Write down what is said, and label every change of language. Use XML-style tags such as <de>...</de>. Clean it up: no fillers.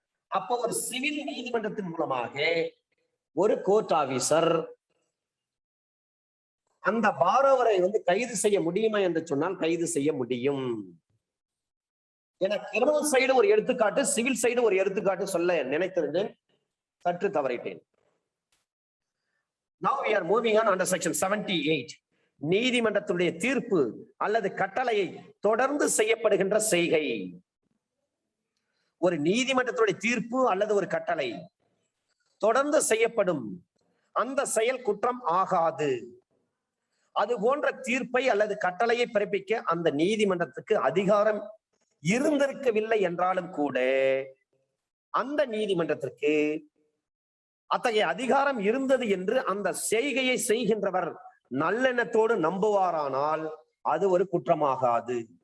<ta>அப்போ ஒரு சிவில் நீதிமன்றத்தின் மூலமாக ஒரு கோர்ட் ஆபீசர் அந்த பாரோவரை கைது செய்ய முடியுமா என்று சொன்னால் கைது செய்ய முடியும். என கிரிமினல் சைடு ஒரு எடுத்துக்காட்டு, சிவில் சைடு ஒரு எடுத்துக்காட்டு சொல்ல நினைத்திருந்தேன், சற்று தவறிட்டேன்.</ta> <en>Now we are moving on under section 78.</en> <ta>நீதிமன்றத்துடைய தீர்ப்பு அல்லது கட்டளையை தொடர்ந்து செய்யப்படுகின்ற செய்கை. ஒரு நீதிமன்றத்துடைய தீர்ப்பு அல்லது ஒரு கட்டளை தொடர்ந்து செய்யப்படும் அந்த செயல் குற்றம் ஆகாது. அது போன்ற தீர்ப்பை அல்லது கட்டளையை பிறப்பிக்க அந்த நீதிமன்றத்துக்கு அதிகாரம் இருந்திருக்கவில்லை என்றாலும் கூட அந்த நீதிமன்றத்திற்கு அத்தகைய அதிகாரம் இருந்தது என்று அந்த செய்கையை செய்கின்றவர் நல்லெண்ணத்தோடு நம்புவாரானால் அது ஒரு குற்றமாகாது.</ta>